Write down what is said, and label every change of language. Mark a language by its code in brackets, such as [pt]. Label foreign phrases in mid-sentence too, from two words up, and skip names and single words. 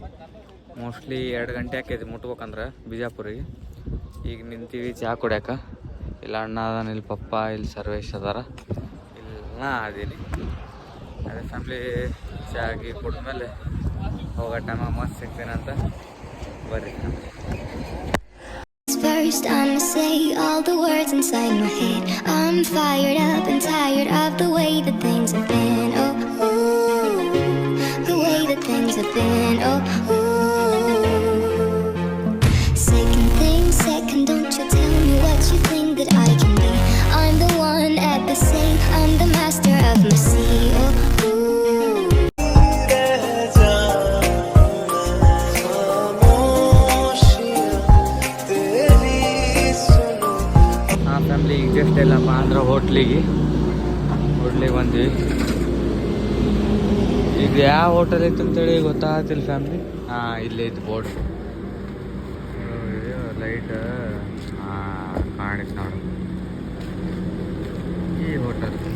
[kn] ಮೋಸ್ಟ್ಲಿ 2 ಗಂಟೆ ಆಕೈತಿ ಮುಟ್ಬೇಕಂದ್ರೆ ಬಿಜಾಪುರಿಗೆ. ಈಗ ನಿಂತೀವಿ ಚಾ ಕುಡ್ಯಾಕ. ಇಲ್ಲ ಅಣ್ಣ ಅದಾನ, ಇಲ್ಲಿ ಪಪ್ಪ, ಇಲ್ಲಿ ಸರ್ವೇಶ್ ಅದಾರ, ಇಲ್ಲಿ ನಾ ಅದೀನಿ. ಅದೇ ಫ್ಯಾಮ್ಲಿ ಚಾಗಿ ಕುಡಿದ್ಮೇಲೆ ಹೋಗೋ ಟೈಮಾಗ ಮಸ್ತ್ ಸಿಗ್ತೀನಂತ ಬರ್ರಿ. [en] First, I'ma say all the words inside my head. I'm fired up and tired of the way that things have been. Oh, ooh, the way that things have been. Oh, ooh. Second thing, second, don't you tell me what you think that I can be. I'm the one at the same. I'm the master of my sea. Oh, ooh. [hi] रह जाऊं खामोशियां तेरी सुनो [kn] ಹಾಂ ಫ್ಯಾಮ್ಲಿ ಈಗ ಜಸ್ಟ್ ಎಲ್ಲಪ್ಪ ಅಂದ್ರೆ ಹೋಟ್ಲಿಗೆ ಬಂದ್ವಿ. ಈಗ ಯಾವ ಹೋಟೆಲ್ ಐತೆ ಅಂತೇಳಿ ಗೊತ್ತಾಗ್ತಿಲ್ಲ ಫ್ಯಾಮ್ಲಿ. ಹಾಂ ಇಲ್ಲೇ ಐತೆ ಬೋರ್ಡ್. ಲೈಟ್ ಕಾಣಿಸ್ ನೋಡು ಈ ಹೋಟೆಲ್.